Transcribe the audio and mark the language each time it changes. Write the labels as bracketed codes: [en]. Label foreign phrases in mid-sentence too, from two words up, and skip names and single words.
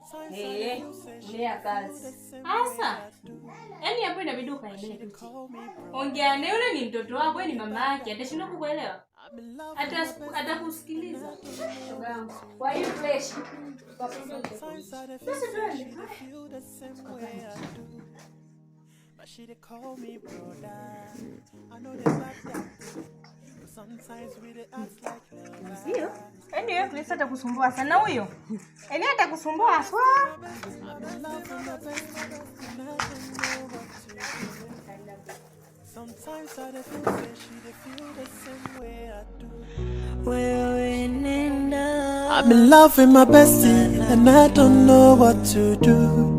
[sw] Lea kazi. Asa. Yaani hapo inabidi ukaelewe. Ongea na yule ni mtoto wako, ni mama yake, atashindwa kukuelewa. Atakusikiliza. Shogangu. Kwa hiyo fresh. Sasa twende. [en] She call me brother. I know the fact that sometimes we dey act like sio? [sw] Yaani wewe Chris atakusumbua sana huyo. Yaani atakusumbua swa. [en] Sometimes I feel the same way I do. I've been loving my bestie and I don't know what to do.